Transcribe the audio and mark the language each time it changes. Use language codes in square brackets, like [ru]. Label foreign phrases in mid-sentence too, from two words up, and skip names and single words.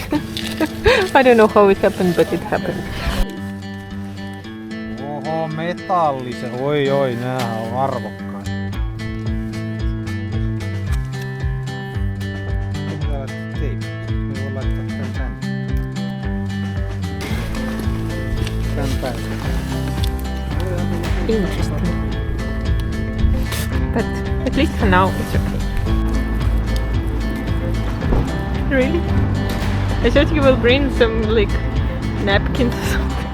[en] I don't know how it happened, but it happened. [fi] Oho, metallisen. Oi, näähän on arvokkaita. Voi laittaa tän tänne. [en] Interesting. But at least for now it's okay. Really? I thought you will bring some like napkins or something.